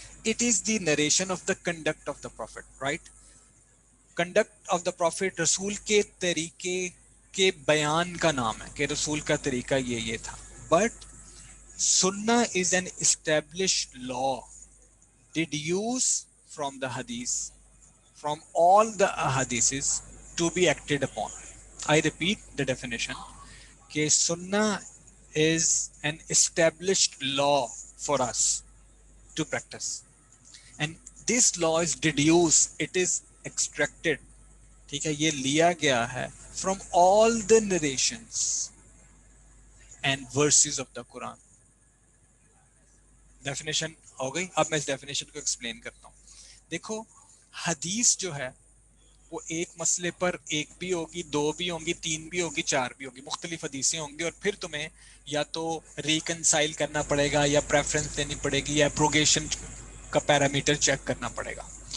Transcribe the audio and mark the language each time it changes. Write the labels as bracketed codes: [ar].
[en] It is the narration of the conduct of the prophet, right? Conduct of the prophet [ur] رسول کے طریقے کے بیان کا نام ہے کہ رسول کا طریقہ یہ تھا. [en] But Sunnah is an established law deduced from the hadith, from all the ahadiths to be acted upon. I repeat the definition, کہ Sunnah is an established law for us to practice. And this law is deduced, it is extracted. [ur] ٹھیک ہے، یہ لیا گیا ہے [en] from all the narrations and verses of the Quran. [ur] Definition ہو گئی. اب میں اس ڈیفینیشن کو ایکسپلین کرتا ہوں. دیکھو حدیث جو ہے وہ ایک مسئلے پر ایک بھی ہوگی، 2 بھی ہوں گی، 3 بھی ہوگی، 4 بھی ہوگی، مختلف حدیثیں ہوں گی. اور پھر تمہیں یا تو ریکنسائل کرنا پڑے گا، یا پریفرنس دینی پڑے گی، یا پروگیشن کا پیرامیٹر چیک کرنا پڑے گا.